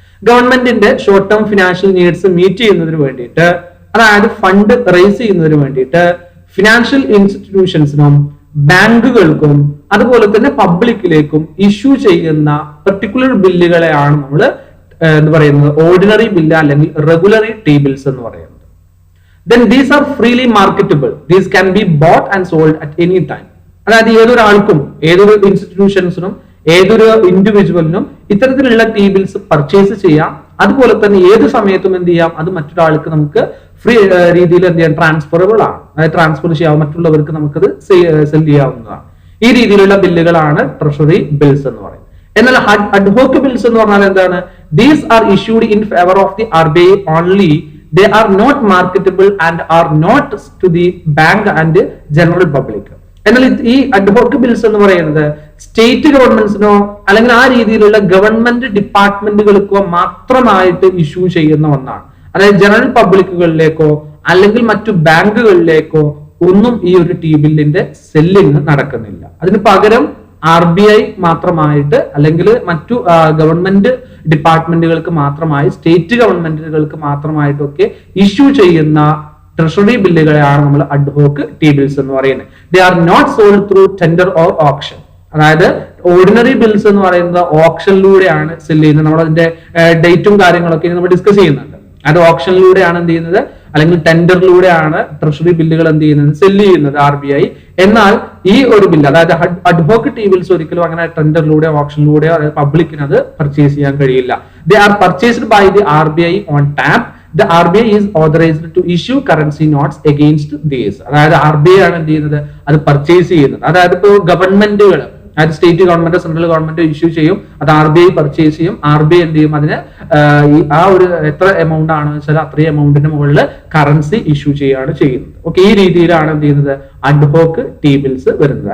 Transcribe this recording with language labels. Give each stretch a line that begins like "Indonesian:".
Malayalam: ഗവൺമെന്റിന്റെ short term financial needs meet ചെയ്യുന്നതിന് വേണ്ടിയിട്ട്, അതായത് ഫണ്ട് റേസ് ചെയ്യുന്നതിന് വേണ്ടിയിട്ട് ഫിനാൻഷ്യൽ ഇൻസ്റ്റിറ്റ്യൂഷൻസിനും ബാങ്കുകൾക്കും അതുപോലെ തന്നെ പബ്ലിക്കിലേക്കും ഇഷ്യൂ ചെയ്യുന്ന പെർട്ടിക്കുലർ ബില്ലുകളെയാണ് നമ്മൾ എന്ന് പറയുന്നത് ഓർഡിനറി ബില്ല് അല്ലെങ്കിൽ റെഗുലറി ടി ബിൽസ് എന്ന് പറയുന്നത്.
English: Then these are freely marketable. These can be bought and sold at any time.
Malayalam: അതായത് ഏതൊരാൾക്കും, ഏതൊരു ഇൻസ്റ്റിറ്റ്യൂഷൻസിനും, ഏതൊരു ഇൻഡിവിജ്വലിനും ഇത്തരത്തിലുള്ള ടി ബിൽസ് പർച്ചേസ് ചെയ്യാം. അതുപോലെ തന്നെ ഏത് സമയത്തും എന്ത് ചെയ്യാം, അത് മറ്റൊരാൾക്ക് നമുക്ക് ഫ്രീ രീതിയിൽ എന്ത് ചെയ്യാം, ട്രാൻസ്ഫറബിൾ ആണ്, അതായത് ട്രാൻസ്ഫർ ചെയ്യാം, മറ്റുള്ളവർക്ക് നമുക്കത് സെല് ചെയ്യാവുന്നതാണ്. ഈ രീതിയിലുള്ള ബില്ലുകളാണ് ട്രഷറി ബിൽസ് എന്ന് പറയുന്നത്. എന്നാൽ അഡ്ഹോക്ക് ബിൽസ് എന്ന് പറഞ്ഞാൽ എന്താണ്?
English: These are issued in favour of the RBI only. They are not marketable and are not to the bank and general public.
Malayalam: എന്നാൽ ഈ അഡ്ഹോക്ക് ബിൽസ് എന്ന് പറയുന്നത് സ്റ്റേറ്റ് ഗവൺമെന്റ്സിനോ അല്ലെങ്കിൽ ആ രീതിയിലുള്ള ഗവൺമെന്റ് ഡിപ്പാർട്ട്മെന്റുകൾക്കോ മാത്രമായിട്ട് ഇഷ്യൂ ചെയ്യുന്ന ഒന്നാണ്. അതായത് ജനറൽ പബ്ലിക്കുകളിലേക്കോ അല്ലെങ്കിൽ മറ്റു ബാങ്കുകളിലേക്കോ ഒന്നും ഈ ഒരു ടി ബില്ലിന്റെ സെല്ലിങ് നടക്കുന്നില്ല. അതിന് പകരം RBI മാത്രമായിട്ട് അല്ലെങ്കിൽ മറ്റു ഗവൺമെന്റ് ഡിപ്പാർട്ട്മെന്റുകൾക്ക് മാത്രമായി, സ്റ്റേറ്റ് ഗവൺമെന്റുകൾക്ക് മാത്രമായിട്ടൊക്കെ ഇഷ്യൂ ചെയ്യുന്ന ട്രഷറി ബില്ലുകളെയാണ് നമ്മൾ അഡ്ഹോക്ക് ടി ബിൽസ് എന്ന് പറയുന്നത്.
English: They are not sold through tender or auction.
Malayalam: അതായത് ഓർഡിനറി ബിൽസ് എന്ന് പറയുന്നത് ഓപ്ഷനിലൂടെയാണ് സെല് ചെയ്യുന്നത്. നമ്മൾ അതിന്റെ ഡേറ്റും കാര്യങ്ങളൊക്കെ നമ്മൾ ഡിസ്കസ് ചെയ്യുന്നുണ്ട്. അത് ഓപ്ഷനിലൂടെയാണ് എന്ത് ചെയ്യുന്നത്, അല്ലെങ്കിൽ ടെൻഡറിലൂടെയാണ് ട്രഷറി ബില്ലുകൾ എന്ത് ചെയ്യുന്നത്, സെല് ചെയ്യുന്നത് RBI. എന്നാൽ ഈ ഒരു ബില്ല്, അതായത് അഡ്ഹോക്ക് ടി ബിൽസ് ഒരിക്കലും അങ്ങനെ ടെൻഡറിലൂടെ ഓപ്ഷനിലൂടെ പബ്ലിക്കിന് അത് പർച്ചേസ് ചെയ്യാൻ കഴിയില്ല.
English: They are purchased by the RBI on tap. The RBI is authorized to issue currency notes against these.
Malayalam: അതായത് RBI ആണ് എന്ത് ചെയ്യുന്നത്, അത് പർച്ചേസ് ചെയ്യുന്നത്. അതായത് ഇപ്പോൾ ഗവൺമെന്റുകൾ, അതായത് state government, central government issue ചെയ്യും, അത് RBI പർച്ചേസ് ചെയ്യും. RBI എന്ത് ചെയ്യും, അതിന് ആ ഒരു എത്ര എമൗണ്ട് ആണെന്ന് വെച്ചാൽ അത്രയും എമൗണ്ടിന്റെ മുകളിൽ കറൻസി ഇഷ്യൂ ചെയ്യുകയാണ് ചെയ്യുന്നത്. ഓക്കെ, ഈ രീതിയിലാണ് എന്ത് ചെയ്യുന്നത്, അഡ്ഹോക്ക് ടി ബിൽസ് വരുന്നത്.